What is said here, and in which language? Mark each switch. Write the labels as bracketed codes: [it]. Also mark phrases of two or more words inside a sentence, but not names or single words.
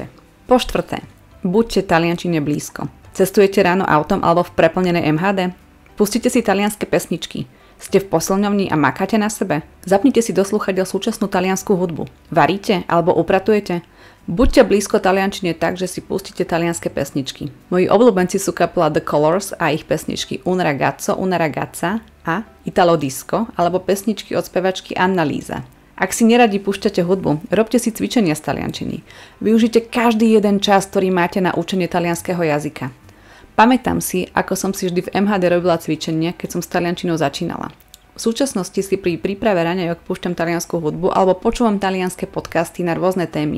[sk] Po štvrté, buďte taliančine blízko. Cestujete ráno autom alebo v preplnenej MHD? Pustite si talianske pesničky. Ste v posilňovni a makáte na sebe? Zapnite si do slúchadiel súčasnú taliansku hudbu. Varíte alebo upratujete? Buďte blízko taliančine tak, že si pustíte talianske pesničky. Moji obľúbenci sú kapela The Colors a ich pesničky Un ragazzo, una ragazza a Italo disco alebo pesničky od spevačky Annalisa. Ak si neradi púšťate hudbu, robte si cvičenia z taliančiny. Využite každý jeden čas, ktorý máte na učenie talianskeho jazyka. Pamätám si, ako som si vždy v MHD robila cvičenia, keď som s taliančinou začínala. V súčasnosti si pri príprave raňajok púšťam taliansku hudbu alebo počúvam talianske podcasty na rôzne témy.